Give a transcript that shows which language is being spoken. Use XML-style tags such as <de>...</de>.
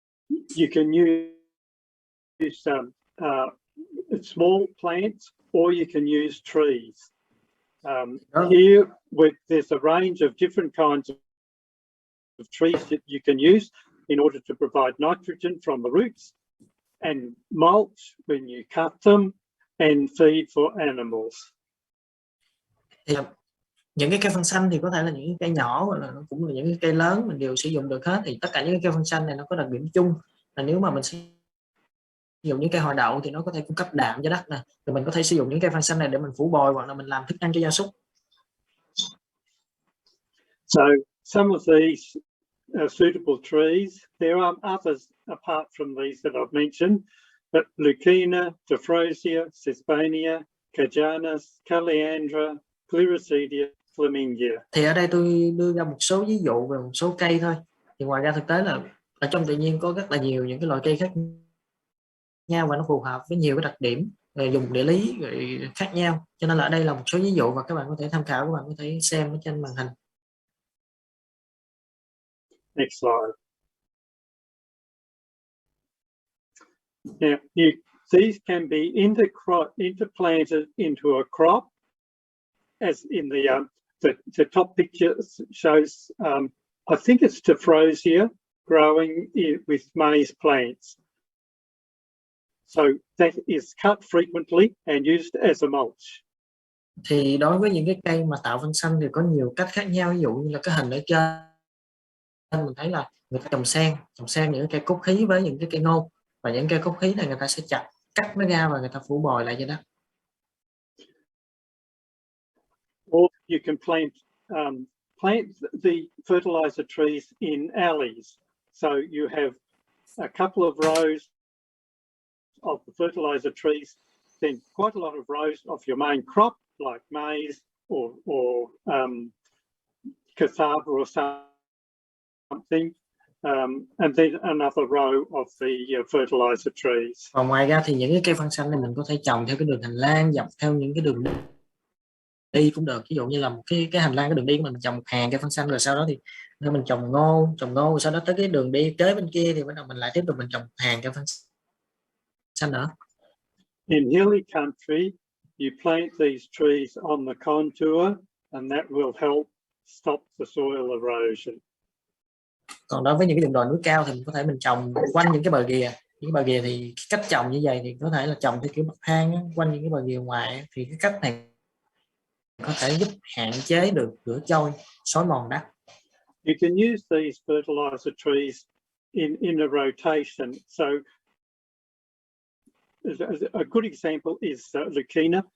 <en>You can use small plants, or you can use trees. Here, there's a range of different kinds of trees that you can use in order to provide nitrogen from the roots, and mulch when you cut them, and feed for animals.</en> <vi>Thì những cái cây phân xanh thì có thể là những cây nhỏ, hoặc là cũng là những cái cây lớn, mình đều sử dụng được hết. Thì tất cả những cái cây phân xanh này nó có đặc điểm chung là nếu mà mình sử dụng những cây họ đậu thì nó có thể cung cấp đạm cho đất nè, rồi mình có thể sử dụng những cây phân xanh này để mình phủ bồi hoặc là mình làm thức ăn cho gia súc.</vi> <en>So some of these suitable trees. There are others apart from these that I've mentioned, but Lucina, Tephrosia, Cisbania, Cajanus, Caliandra, Gliricidia, Flamingia.</en> <vi>Thì ở đây tôi đưa ra một số ví dụ về một số cây thôi. Thì ngoài ra thực tế là ở trong tự nhiên có rất là nhiều những cái loại cây khác nhau và nó phù hợp với nhiều cái đặc điểm dùng địa lý khác nhau. Cho nên là ở đây là một số ví dụ và các bạn có thể tham khảo, các bạn có thể xem ở trên màn hình.</vi> <en>Next slide. Now, these can be interplanted into a crop, as in the top picture shows. I think it's Tephrosia growing with maize plants. So that is cut frequently and used as a mulch.</en> <vi>Thì đối với những cái cây mà tạo phân xanh thì có nhiều cách khác nhau. Ví dụ như là cái hình ở trên mình thấy là người ta trồng sen những cây cốt khí với những cái cây ngô, và những cây cốt khí này người ta sẽ cắt nó ra và người ta phủ bồi lại cho đất.</vi> <en>Or you can plant the fertilizer trees in alleys. So you have a couple of rows of the fertilizer trees, then quite a lot of rows of your main crop like maize or cassava or something, and then another row of the fertilizer trees.</en> <vi>Còn ngoài ra thì những cái cây phân xanh này mình có thể trồng theo cái đường hành lang, dọc theo những cái đường đi cũng được. Ví dụ như là một cái hành lang, cái đường đi của mình trồng một hàng cây phân xanh, rồi sau đó thì mình trồng ngô, rồi sau đó tới cái đường đi kế bên kia thì bắt đầu mình lại tiếp tục mình trồng một hàng cây phân xanh nữa.</vi> <en>In hilly country, you plant these trees on the contour, and that will help stop the soil erosion.</en> <vi>Còn đối với những cái vùng đồi núi cao thì mình có thể mình trồng quanh những cái bờ ghìa. Những bờ ghìa thì cách trồng như vậy thì có thể là trồng theo kiểu bậc thang quanh những cái bờ ghìa ngoài, thì cái cách này có thể giúp hạn chế được rửa trôi, xói mòn đất.</vi> <en>You can use these fertilizer trees in a rotation. So a good example is Lucina.</en>